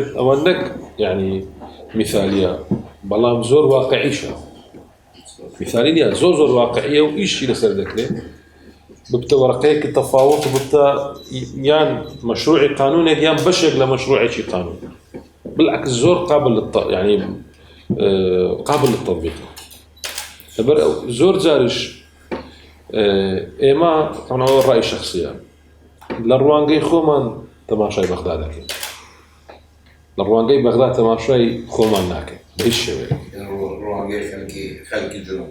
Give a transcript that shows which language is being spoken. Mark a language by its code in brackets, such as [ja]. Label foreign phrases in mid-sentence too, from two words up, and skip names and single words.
[ckb] ئەوە نەک یعنی میثالیە بەڵام زۆر واقعیشە میثالی نیە زۆر واقعیە و ئیشی لەسەر دەکرێت ببتە وەرەقەیەکی تەفاوت ببتە یان مەشروعی قانونێک یان بەشێک لە مەشروعێکی قانون بالعکس زۆر [ar] يعني قابل للتطبيق [ckb] لەبەر زۆر جارش ئێمە تەنەوە ڕای شخصیە لە ڕوانگەی خۆمان تەماشای بەغدا دەکەین لە ڕوانگەی بەغدا تەماشای خۆمان ناکەین بە هیچ شێوەیە ڕوانگەی خەڵکی جنوب